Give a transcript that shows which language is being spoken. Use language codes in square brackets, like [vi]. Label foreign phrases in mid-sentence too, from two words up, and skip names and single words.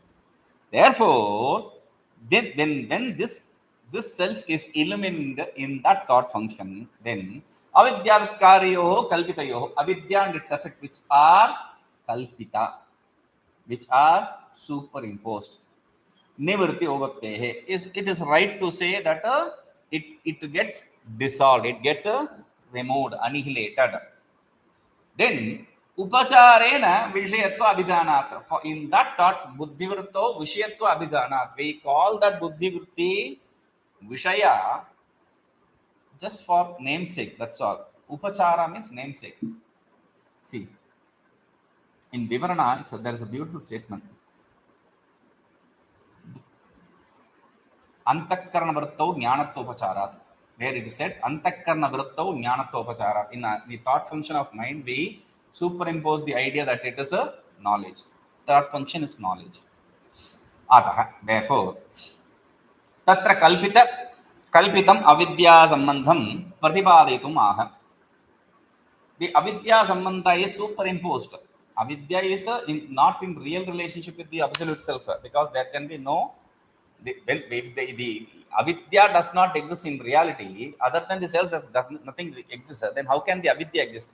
[en] Therefore, then when this self is illumined in that thought function, then [sa] अविद्याकार्ययोः कल्पितयोः, [en] avidya and its effect, which are kalpita, which are superimposed. [sa] निवृत्ति उपपद्यते, [en] it is right to say that it gets dissolved, it gets removed, annihilated. [sa] Then उपचारेण विषयत्व अभिधानात्. [en] For in that thought, [sa] बुद्धिवृत्तौ विषयत्व अभिधानात्. [en] We call that [sa] बुद्धिवृत्ति विषय [en] just for namesake. That's all. Upachara means namesake. See, in Vivarana, there is a beautiful statement. [sa] अन्तःकरण वृत्तौ ज्ञानत्वोपचारात्. [en] There it is said, [sa] अन्तःकरण वृत्तौ ज्ञानत्वोपचारात्. [en] In the thought function of mind, we superimpose the idea that it is a knowledge. Thought function is knowledge. [sa] Ataha, therefore, तत्र कल्पितम् अविद्या सम्बन्धम् प्रतिपादयितुम् आह. [en] The [sa] अविद्या सम्बन्ध [en] is superimposed. Avidya is not in real relationship with the absolute self, because there can be no. If the avidya does not exist in reality, other than the self, nothing exists, then how can the avidya exist?